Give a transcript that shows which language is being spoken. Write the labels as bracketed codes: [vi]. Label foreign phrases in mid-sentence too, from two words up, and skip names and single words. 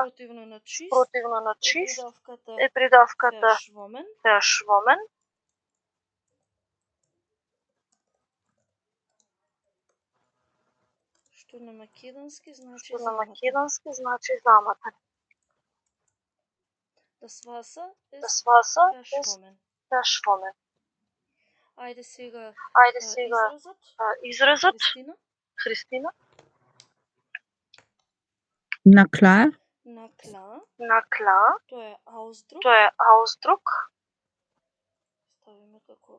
[mk] спротивно на чист противно на е чист придавката е придавката [de] verschwommen. verschwommen. [mk] Што на македонски значи Што на замотан. македонски значи замотан. [de] Das Wasser Das ist Wasser ist verschwommen. verschwommen. [mk] Ајде сега Ајде сега изразот. изразот. Христина. Христина. [de] Na klar. Na klar. Na klar. [mk] Тоа е Ausdruck. Тоа е Ausdruck. Ставиме како